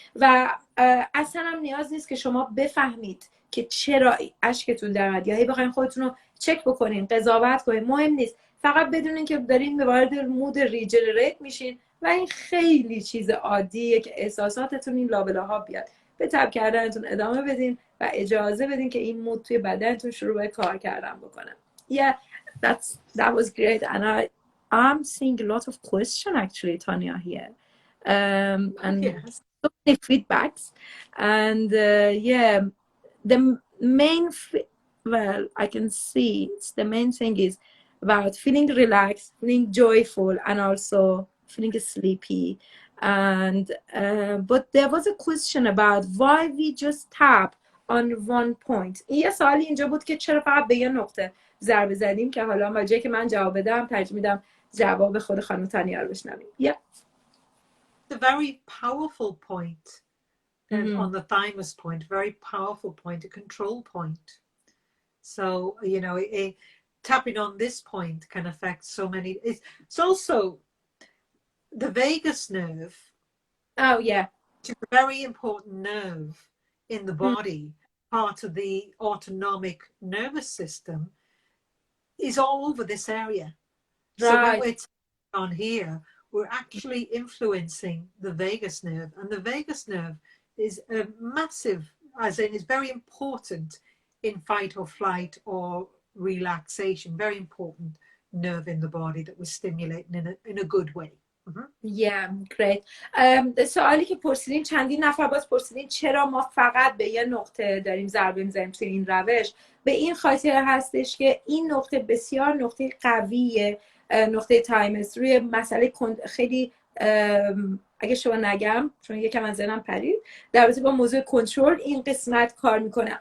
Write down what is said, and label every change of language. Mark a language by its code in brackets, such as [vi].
[fa] و اصلا هم نیاز نیست که شما بفهمید که چرا اشکتون در اومد یا هی بخواید خودتون رو چک بکنین، قضاوت کنین، مهم نیست. فقط بدونین که دارین وارد مود ریجنریت میشین و این خیلی چیز عادیه که احساساتتون این لابلاها بیاد. به تپ کردنتون ادامه بدین و اجازه بدین که این مود توی بدنتون شروع به کار کردن بکنه. [en] Yeah, that was great, and I'm seeing a lot of question actually, Tanya, here, and so many feedbacks, and yeah, the main well, I can see the main thing is about feeling relaxed, feeling joyful, and also feeling sleepy. And but there was a question about why we just tap on one point. [fa] یه سوالی اینجا بود که چرا فقط به یه نقطه ضربه زدیم، که حالا ما جایی که من جواب بدم ترجیح میدم جواب خود خانم تانیا رو بشنویم. [en] Yeah. The very powerful point on the thymus point, very powerful point, a control point. So, you know, tapping on this point can affect so many. It's also the vagus nerve. Oh, yeah. Which is a very important nerve in the body, part of the autonomic nervous system, is all over this area. Right. So when we're tapping on here, we're actually influencing the vagus nerve. And the vagus nerve is a massive, as in is very important in fight or flight or relaxation, very important nerve in the body that we're stimulating in a good way. great. [fa] سوالی که پرسیدین، چندین نفر باز پرسیدین چرا ما فقط به یه نقطه داریم ضربه میزنیم توی این روش. به این خاطر هستش که این نقطه بسیار نقطه قویه، نقطه تایمز روی مسئله خیلی اگه شما نگم چون یکم از ذهنم پرید، در رابطه با موضوع کنترل این قسمت کار میکنه.